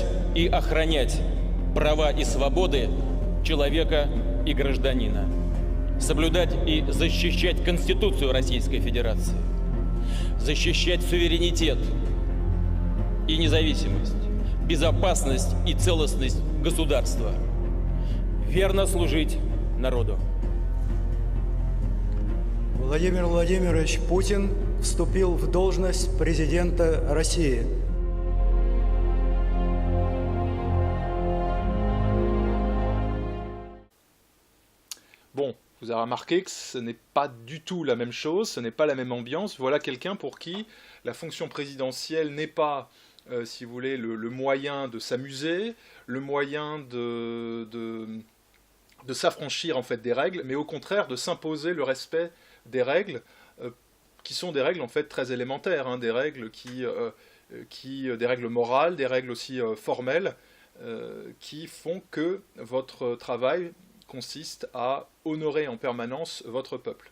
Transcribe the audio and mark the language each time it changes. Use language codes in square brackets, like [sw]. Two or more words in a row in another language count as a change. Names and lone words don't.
[ru] и охранять права и свободы человека и гражданина, соблюдать и защищать Конституцию Российской Федерации, защищать суверенитет и независимость, безопасность и целостность государства, верно служить народу. Владимир Владимирович Путин вступил в должность президента России. [fr] Bon, vous avez remarqué que ce n'est pas du tout la même chose, ce n'est pas la même ambiance. Voilà quelqu'un pour qui la fonction présidentielle n'est pas, si vous voulez, le moyen de s'amuser, le moyen de s'affranchir en fait des règles, mais au contraire de s'imposer le respect des règles, qui sont des règles en fait très élémentaires, hein, des règles des règles morales, des règles aussi formelles, qui font que votre travail consiste à honorer en permanence votre peuple.